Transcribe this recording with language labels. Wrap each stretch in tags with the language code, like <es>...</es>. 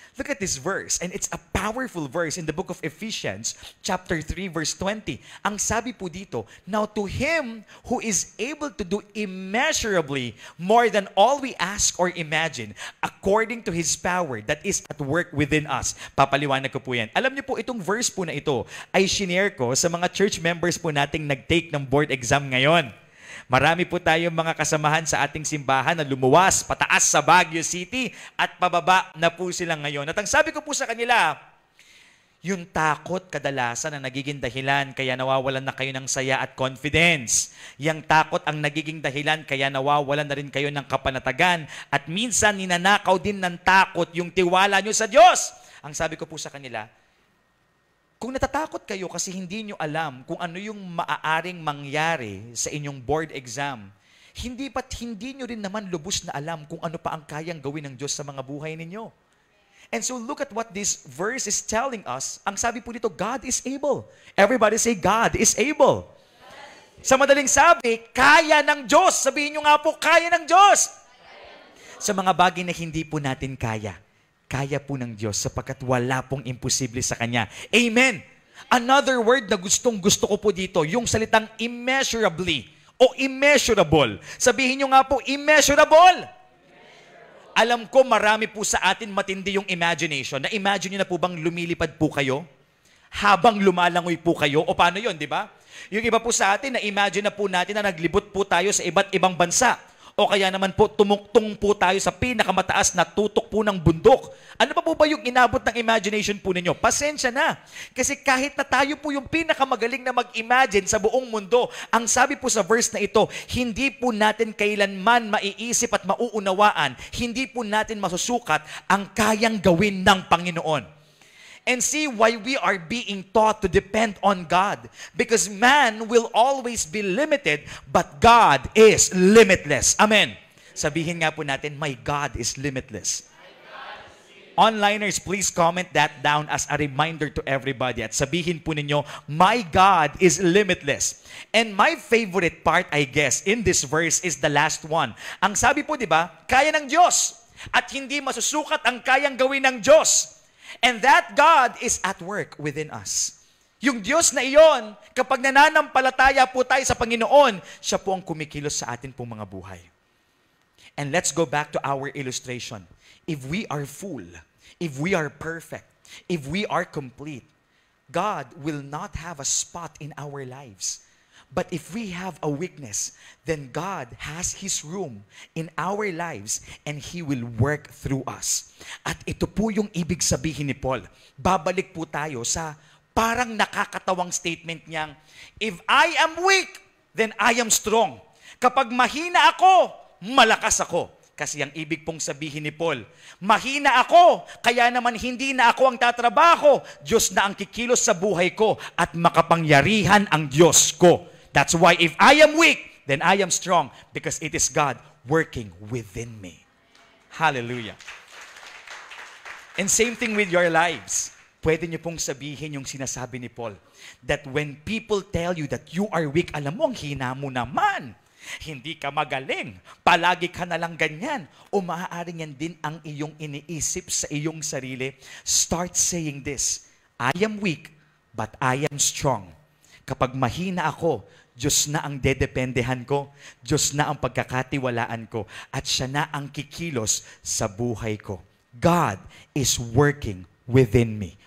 <en>Look at this verse, and it's a powerful verse in the book of Ephesians, chapter 3, verse 20.</en> <tl>Ang sabi po dito,</tl> <en>now to Him who is able to do immeasurably more than all we ask or imagine, according to His power that is at work within us.</en> <tl>Papaliwanag ko po yan. Alam niyo po, itong verse po na ito ay shinare ko sa mga church members po nating nag-take ng board exam ngayon. Marami po tayong mga kasamahan sa ating simbahan na lumuwas pataas sa Baguio City at pababa na po sila ngayon. At ang sabi ko po sa kanila, yung takot kadalasan ang nagiging dahilan kaya nawawalan na kayo ng saya at confidence. Yung takot ang nagiging dahilan kaya nawawalan na rin kayo ng kapanatagan. At minsan ninanakaw din ng takot yung tiwala nyo sa Diyos. Ang sabi ko po sa kanila, kung natatakot kayo kasi hindi nyo alam kung ano yung maaaring mangyari sa inyong board exam, hindi nyo rin naman lubos na alam kung ano pa ang kayang gawin ng Diyos sa mga buhay ninyo.</tl> <en>And so look at what this verse is telling us.</en> <tl>Ang sabi po dito,</tl> <en>God is able. Everybody say, God is able.</en> <tl>Sa madaling sabi, kaya ng Diyos. Sabihin nyo nga po, kaya ng Diyos. Sa mga bagay na hindi po natin kaya, kaya po ng Diyos sapagkat wala pong imposible sa Kanya. Amen! Another word na gustong-gusto ko po dito, yung salitang immeasurably o immeasurable. Sabihin nyo nga po, immeasurable! Alam ko marami po sa atin matindi yung imagination. Na-imagine nyo na po bang lumilipad po kayo? Habang lumalangoy po kayo? O paano yun, di ba? Yung iba po sa atin, na-imagine na po natin na naglibot po tayo sa iba't ibang bansa. O kaya naman po, tumuktong po tayo sa pinakamataas na tutok po ng bundok. Ano pa po ba yung inabot ng imagination po ninyo? Pasensya na. Kasi kahit na tayo po yung pinakamagaling na mag-imagine sa buong mundo, ang sabi po sa verse na ito, hindi po natin kailanman maiisip at mauunawaan, hindi po natin masusukat ang kayang gawin ng Panginoon.</tl> <en>And see why we are being taught to depend on God. Because man will always be limited, but God is limitless. Amen.</en> <tl>Sabihin nga po natin,</tl> <en>my God is limitless. Onliners, please comment that down as a reminder to everybody.</en> <tl>At sabihin po ninyo,</tl> <en>my God is limitless. And my favorite part, I guess, in this verse is the last one.</en> <tl>Ang sabi po, di ba, kaya ng Diyos. At hindi masusukat ang kayang gawin ng Diyos.</tl> <en>And that God is at work within us.</en> <tl>Yung Diyos na iyon, kapag nananampalataya po tayo sa Panginoon, siya po ang kumikilos sa atin pong mga buhay.</tl> <en>And let's go back to our illustration. If we are full, if we are perfect, if we are complete, God will not have a spot in our lives. But if we have a weakness, then God has His room in our lives and He will work through us.</en> <tl>At ito po yung ibig sabihin ni Paul. Babalik po tayo sa parang nakakatawang statement niyang,</tl> <en>if I am weak, then I am strong.</en> <tl>Kapag mahina ako, malakas ako. Kasi ang ibig pong sabihin ni Paul, mahina ako, kaya naman hindi na ako ang tatrabaho. Diyos na ang kikilos sa buhay ko at makapangyarihan ang Diyos ko.</tl> <en>That's why if I am weak, then I am strong because it is God working within me. Hallelujah. And same thing with your lives.</en> <tl>Pwede niyo pong sabihin yung sinasabi ni Paul,</tl> <en>that when people tell you that you are weak,</en> <tl>alam mo, ang hina mo naman. Hindi ka magaling. Palagi ka na lang ganyan. O maaaring yan din ang iyong iniisip sa iyong sarili.</tl> <en>Start saying this, I am weak, but I am strong.</en> <tl>Kapag mahina ako, Diyos na ang dedependehan ko, Diyos na ang pagkakatiwalaan ko, at siya na ang kikilos sa buhay ko.</tl> <en>God is working within me.</en>